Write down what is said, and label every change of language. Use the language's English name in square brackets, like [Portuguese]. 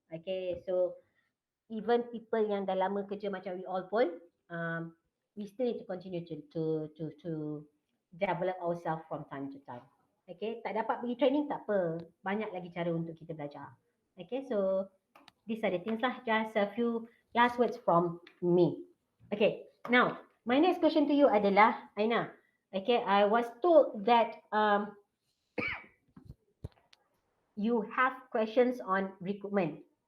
[English] Okay, so even people [Malay] yang dah lama kerja macam [English] we all pun, we still need to continue to develop ourselves from time to time. [Malay] Okay, tak dapat pergi training tak apa, banyak lagi cara untuk kita belajar. [English] Okay, so these are the things lah, just a few last words from me. Okay, now my next question to you [Malay] adalah [English] Aina. Okay, I was told that you have questions on recruitment.